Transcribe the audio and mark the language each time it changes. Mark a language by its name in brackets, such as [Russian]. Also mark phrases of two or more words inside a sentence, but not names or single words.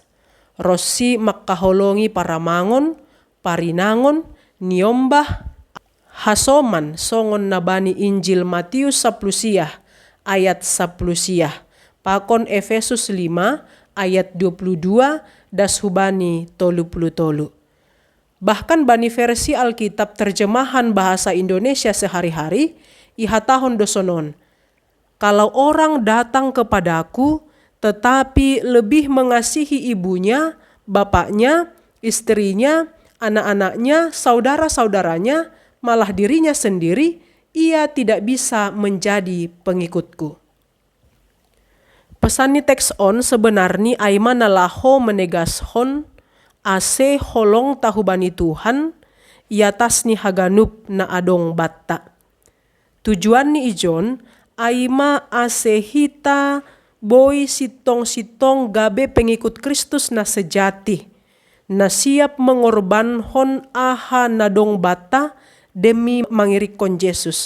[Batak Simalungun] Rosi makkaholongi paramangon, parinangon, niombah, hasoman songon nabani Injil Matius 10 ayat 10. Pakon Efesus 5 ayat 22 das hubani 30. Bahkan bani versi Alkitab terjemahan bahasa Indonesia sehari-hari, ihatahon dosonon. [Indonesian] Kalau orang datang kepadaku, tetapi lebih mengasihi ibunya, bapaknya, istrinya, anak-anaknya, saudara-saudaranya, malah dirinya sendiri, ia tidak bisa menjadi pengikutku. [Batak Simalungun] Pesan ni teks on sebenarnya aima nalaho menegashon ase holong tahubani Tuhan, iatas ni haganup na adong batta. Tujuan ni ijon, aima ase hita boy sitong-sitong gabe [Indonesian] pengikut Kristus [Batak Simalungun] na sejati, na siap mengorbanhon aha nadong bata demi mangirik kon Jesus.